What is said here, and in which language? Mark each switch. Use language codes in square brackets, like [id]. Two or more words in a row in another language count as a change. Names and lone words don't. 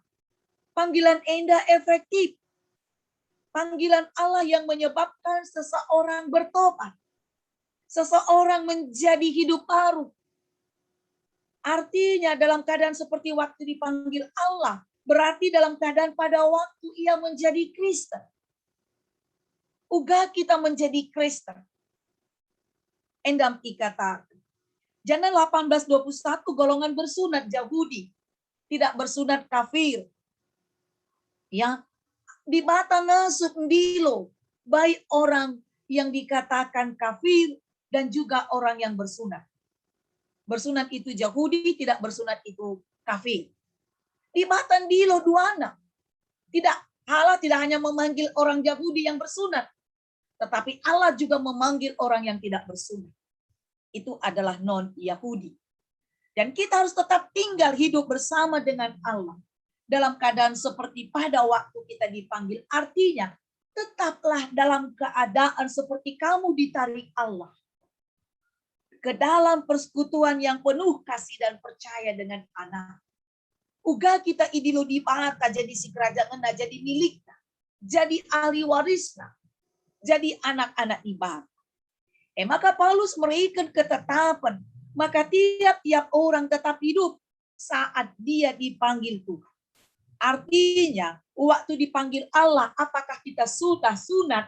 [id] Panggilan enda efektif. Panggilan Allah yang menyebabkan seseorang bertobat. Seseorang menjadi hidup baru. Artinya dalam keadaan seperti waktu dipanggil Allah, berarti dalam keadaan pada waktu ia menjadi Kristen. Uga kita menjadi Kristen. [btx] Endam ikatakan. [id] Jana 18:21 golongan bersunat Yahudi, tidak bersunat kafir. [btx] Ya, di bata nasuk ndilo, [id] baik orang yang dikatakan kafir dan juga orang yang bersunat. Bersunat itu Yahudi, tidak bersunat itu kafir. [btx] Di bata ndilo duana. [id] Allah tidak hanya memanggil orang Yahudi yang bersunat, tetapi Allah juga memanggil orang yang tidak bersunat. Itu adalah non-Yahudi. Dan kita harus tetap tinggal hidup bersama dengan Allah. dalam keadaan seperti pada waktu kita dipanggil. Artinya, tetaplah dalam keadaan seperti kamu ditarik Allah ke dalam persekutuan yang penuh kasih dan percaya dengan anak. Uga kita [btx] idilo di bata [id] jadi si kerajaan jadi miliknya, jadi ahli warisnya, jadi anak-anak ibadah. Maka Paulus memberikan ketetapan, maka tiap-tiap orang tetap hidup saat dia dipanggil Tuhan. Artinya, waktu dipanggil Allah, apakah kita sudah sunat?